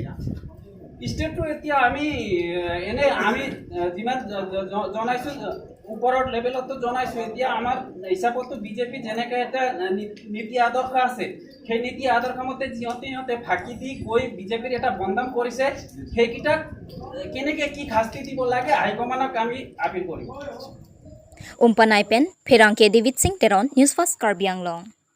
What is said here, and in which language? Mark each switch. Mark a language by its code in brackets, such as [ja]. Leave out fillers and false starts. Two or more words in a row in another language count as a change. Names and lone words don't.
[as] ষ্টেটটো এতিয়া আমি এনে আমি যিমান জনাইছোঁ ওপৰৰ লেভেলতো জনাইছোঁ এতিয়া আমাৰ হিচাপতো বিজেপি যেনেকৈ এটা নীতি আদৰ্শ আছে সেই নীতি আদৰ্শ মতে সিহঁতে ফাঁকি দি গৈ বিজেপিৰ এটা বদনাম কৰিছে সেইকেইটাক কেনেকৈ কি শাস্তি দিব লাগে হাইকমাণ্ডক আমি আপিল কৰিম [mjw] Umpanaipen, Pherangke David Singh Teron, News First Karbi Anglong.